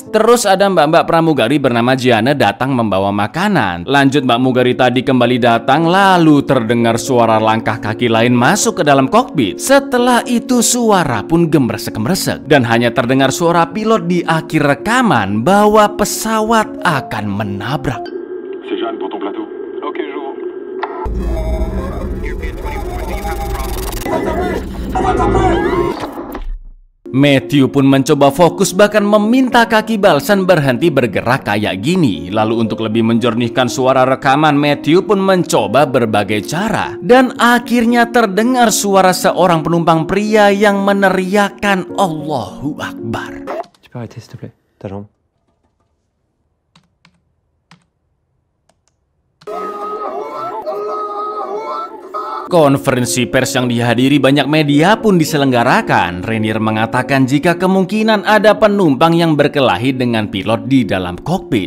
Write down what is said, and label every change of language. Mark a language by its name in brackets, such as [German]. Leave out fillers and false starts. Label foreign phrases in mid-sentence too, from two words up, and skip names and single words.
[Indonesian] Terus ada mbak-mbak pramugari bernama Jiana datang membawa makanan. Lanjut Mbak Mugari tadi kembali datang, lalu terdengar suara langkah kaki lain masuk ke dalam kokpit. Setelah itu suara pun gemresek-gemresek dan hanya terdengar suara pilot di akhir rekaman bahwa pesawat akan menabrak. [French] C'est Jeanne pour ton plateau. Ok, j'ouvre. [Indonesian] Matthew pun mencoba fokus bahkan meminta kaki Balsan berhenti bergerak kayak gini. Lalu untuk lebih menjernihkan suara rekaman, Matthew pun mencoba berbagai cara. Dan akhirnya terdengar suara seorang penumpang pria yang meneriakkan [Arabic] الله أكبر. [French] Tu peux arrêter s'il te plaît, ta jambe. [Indonesian] Konferensi pers yang dihadiri banyak media pun diselenggarakan. Rainier mengatakan jika kemungkinan ada penumpang yang berkelahi dengan pilot di dalam kokpit.